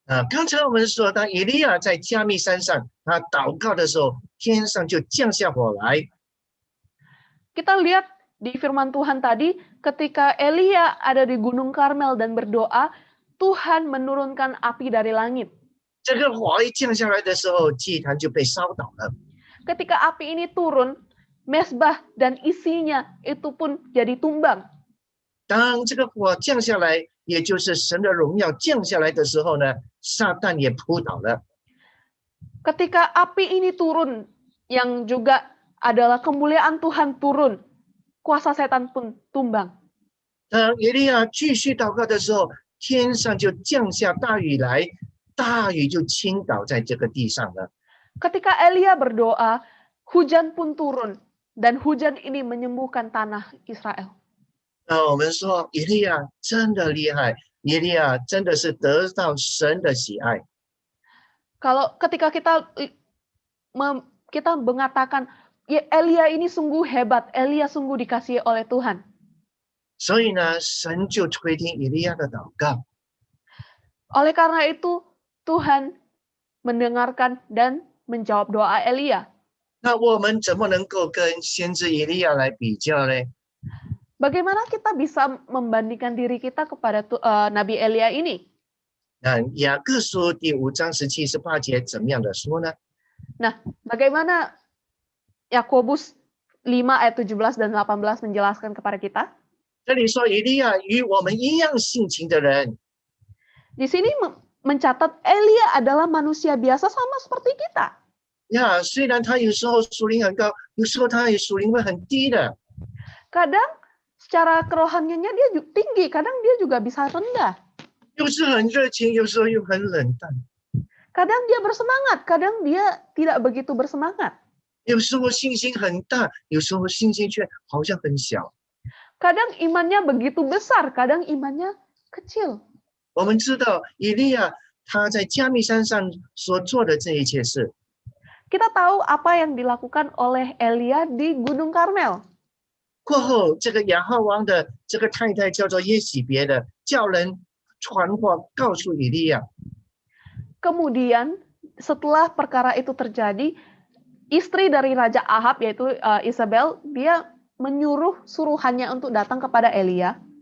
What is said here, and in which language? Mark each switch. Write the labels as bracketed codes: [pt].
[zh] 刚才我们说，当以利亚在加密山上，他祷告的时候，天上就降下火来。 [id] Kita lihat di firman Tuhan tadi, ketika Elia ada di Gunung Karmel dan berdoa, Tuhan menurunkan api dari langit. [zh] 这个火一降下来的时候，祭坛就被烧倒了。 [id] Ketika api ini turun, mesbah dan isinya itu pun jadi tumbang. [zh] 当这个火降下来，也就是神的荣耀降下来的时候呢，撒旦也扑倒了。 [id] Ketika api ini turun, yang juga adalah kemuliaan Tuhan turun, kuasa setan pun tumbang. [zh] 当以利亚继续祷告的时候，天上就降下大雨来，大雨就倾倒在这个地上了。 [id] Ketika Elia berdoa, hujan pun turun, dan hujan ini menyembuhkan tanah Israel. [zh] 我们说以利亚真的厉害，以利亚真的是得到神的喜爱。 [id] Kalau ketika kita mengatakan, ya, Elia ini sungguh hebat, Elia sungguh dikasihi oleh Tuhan. [zh] 所以呢，神就垂听以利亚的祷告。 [id] Oleh karena itu, Tuhan mendengarkan dan menjawab doa Elia. [zh] 那我们怎么能够跟先知以利亚来比较呢？ [id] Bagaimana kita bisa membandingkan diri kita kepada Nabi Elia ini? [zh] 那雅各书第5章17、18节怎么样的说呢？ [id] Nah, bagaimana Yakobus 5 ayat 17 dan 18 menjelaskan kepada kita? [zh] 这里说以利亚与我们一样性情的人， [id] Di sini mencatat Elia adalah manusia biasa sama seperti kita. [zh] 呀，虽然他有时候属灵很高，有时候他也属灵会很低的。 [id] Kadang secara kerohaniannya dia tinggi, kadang dia juga bisa rendah. [zh] 有时很热情，有时候又很冷淡。 [id] Kadang dia bersemangat, kadang dia tidak begitu bersemangat. [zh] 有时候信心很大，有时候信心却好像很小。 [id] Kadang imannya begitu besar, kadang imannya kecil. [zh] 我们知道以利亚他在加密山上所做的这一切事， [id] Kita tahu apa yang dilakukan oleh Elia di Gunung Karmel. [zh] 过后这个亚哈王的这个太太叫做耶洗别的，叫人传话告诉以利亚， [id] Kemudian setelah perkara itu terjadi, istri dari Raja Ahab yaitu Isabel, dia menyuruh suruhannya untuk datang kepada Elia.